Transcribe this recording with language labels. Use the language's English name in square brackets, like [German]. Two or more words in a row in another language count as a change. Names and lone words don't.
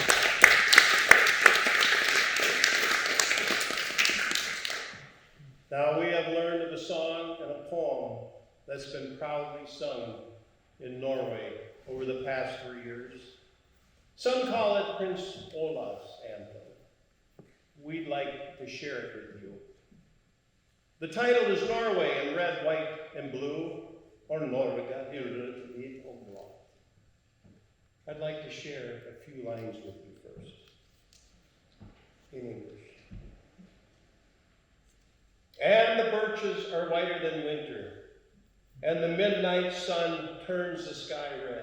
[English] Now we have learned of a song and a poem that's been proudly sung in Norway over the past 3 years. Some call it Prince Olav's anthem. We'd like to share it with you. The title is Norway in red, white, and blue, or Norge i rød, hvit og blå. I'd like to share a few lines with you first, in English. And the birches are whiter than winter, and the midnight sun turns the sky red.